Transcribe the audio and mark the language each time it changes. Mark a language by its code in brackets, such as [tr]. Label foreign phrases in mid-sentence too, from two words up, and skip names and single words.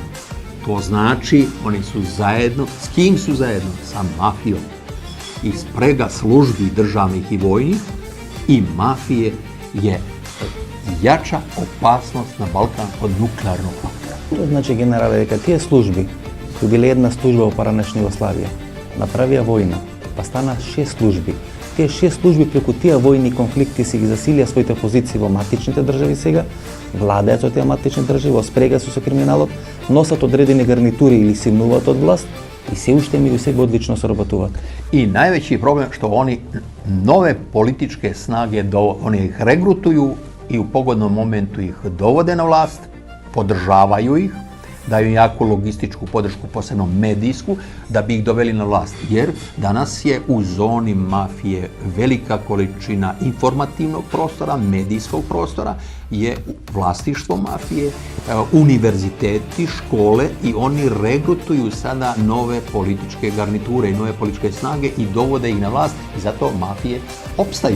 [sr] To znači, oni su zajedno, s kim su zajedno? Sa mafijom. I sprega službi državnih i vojnih i mafije je jača opasnost na Balkan od nuklearnog faktora. To znači, generale, [mk] дека тие служби кои биле една служба во поранешна Југославија, направија војна, па стана 6 служби. Тие 6 служби преку тие војни конфликти си ги засилија своите позиции во матичните држави сега, владеат со тие матични држави, во спрега со криминалот, носат одредени гарнитури или симнуваат од власт и се уште меѓу себе одлично соработуваат. [sr] I najveći problem što oni nove političke snage, oni ih regrutuju i u pogodnom momentu ih dovode na vlast, podržavaju ih, daju jaku logističku podršku, posebno medijsku, da bi ih doveli na vlast. Jer danas je u zoni mafije velika količina informativnog prostora, medijskog prostora, je vlasništvo mafije, univerziteti, škole i oni regrutuju sada nove političke garniture i nove političke snage i dovode ih na vlast i zato mafije opstaju.